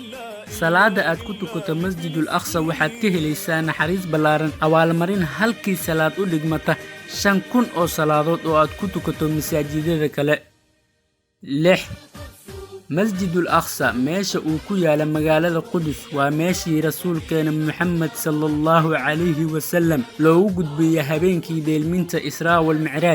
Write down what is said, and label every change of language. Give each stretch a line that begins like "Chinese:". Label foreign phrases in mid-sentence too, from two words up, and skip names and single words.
Somali: salaada aad ku tukato Masjidul Aqsa waxaad ka helaysaa naxariis ballaaran abaalmarin halkii salaad u dhigmata 5,000 oo salaadood oo aad ku tukato masaajidada kale. 6. Masjidul Aqsa meesha uu ku yaala magaalada Qudus waa meeshii rasuulkeena Muhammad
Arabic: صلى الله عليه وسلم
Somali: loogu gudbiyay habeenkii dheelminta Israa wal Mi'raaj.